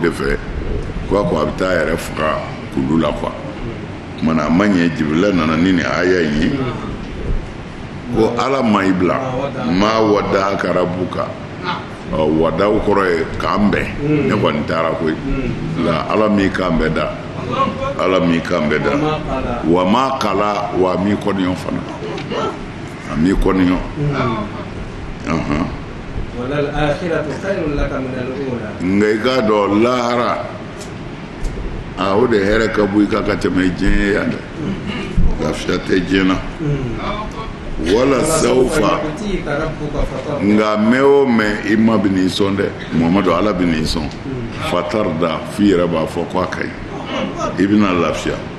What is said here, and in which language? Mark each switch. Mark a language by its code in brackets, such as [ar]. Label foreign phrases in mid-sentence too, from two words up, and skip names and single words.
[bm] de fɛ ko a bɛ taa yɛrɛ faga kulu la quoi kumana a ma ɲɛ Jibirila nana ni nin aya in ye ko ala ma i bila [ar] ما ودعك ربك [bm] wadaw kɔrɔ ye k'an bɛn ne kɔni taara koyi la ala m'i kan bɛɛ da ala m'i kan bɛɛ da [ar] وما قلى [bm] wa m'i kɔniyɔn fana a m'i kɔniyɔn [ar] وللآخرة خير لك من الأولى [bm] nka i k'a dɔn lahara o de hɛrɛ ka bon i ka tɛmɛ diɲɛ yan dɛ lafiya tɛ diɲɛ na [ar] ولسوف [bm] nga mɛ o mɛ i ma bɛ n'i sɔn dɛ Muhamadu ala bɛ n'i sɔn fatarda f'i yɛrɛ b'a fɔ ko a ka ɲi i bɛna lafiya